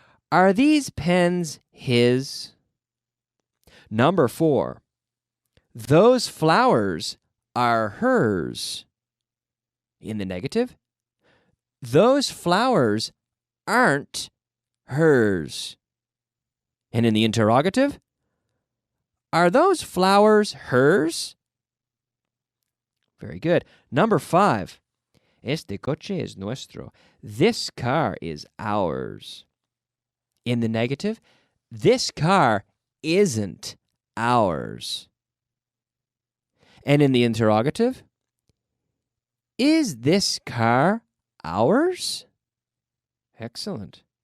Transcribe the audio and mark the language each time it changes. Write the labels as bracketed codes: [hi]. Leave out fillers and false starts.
[en] Are these pens his? Number 4, those flowers are hers. In the negative, those flowers aren't hers. And in the interrogative, are those flowers hers? Very good. Number 5, [es] este coche es nuestro. [en] This car is ours. In the negative, this car isn't ours. And in the interrogative, is this car ours? Excellent.